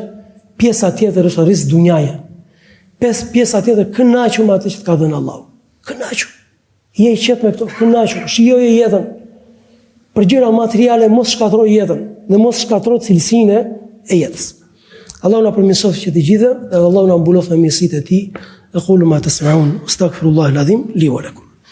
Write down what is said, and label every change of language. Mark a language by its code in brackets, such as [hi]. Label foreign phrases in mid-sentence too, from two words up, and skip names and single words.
[sq] Pjesa tjetër është rrezik dunjaje. Pjesa tjetër kënaqu me atë që të ka dhënë Allahu. Kënaqu. Je i qetë me këto, kënaqu, shijoje jetën. Për gjëra materiale mos shkatroj jetën dhe mos shkatroj cilësinë e jetës. Allahu na përmirësoft që të gjithë, dhe Allahu na mbuloft me mirësitë e Tij. [ar] أقول ما تسمعون أستغفر الله العظيم لي ولكم.